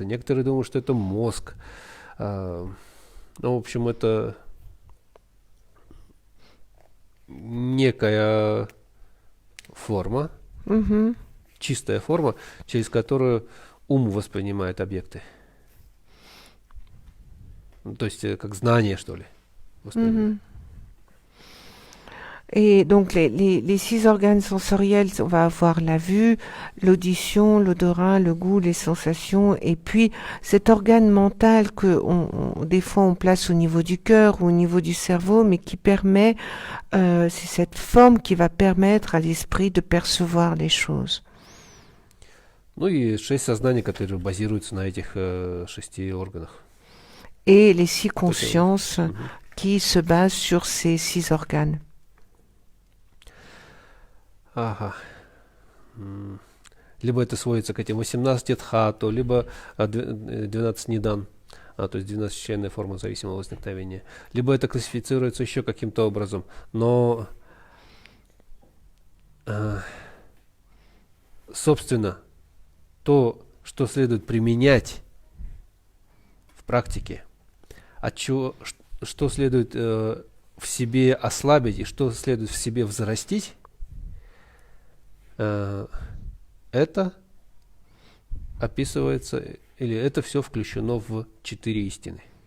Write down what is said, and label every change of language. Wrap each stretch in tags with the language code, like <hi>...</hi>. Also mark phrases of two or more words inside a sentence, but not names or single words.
<ru>Некоторые думают, что это мозг. Ну, в общем, это некая форма, Мгм. чистая форма, через которую ум воспринимает объекты. Ну, то есть, как знание, что ли, воспринимает. Mhm.</ru> <fr>Et donc les 6 organes sensoriels, on va avoir la vue, l'audition, l'odorat, le goût, les sensations, et puis cet organe mental que des fois on place au niveau du cœur ou au niveau du cerveau, mais qui permet, c'est cette forme qui va permettre à l'esprit de percevoir les choses.</fr> <ru>Ну и 6 sozнаний, которые базируются на этих 6 органах.</ru> <fr>Et les 6</fr> <ru>То есть,</ru> <fr>consciences qui se basent sur ces 6 organes. Ага.</fr> <ru>Либо это сводится к этим 18 дхату, либо 12 нидан, то есть 12-членная форма зависимого возникновения. Либо это классифицируется еще каким-то образом. Но, собственно, то, что следует применять в практике, что следует в себе ослабить и что следует в себе взрастить, это описывается, или это все включено в 4 истины.</ru>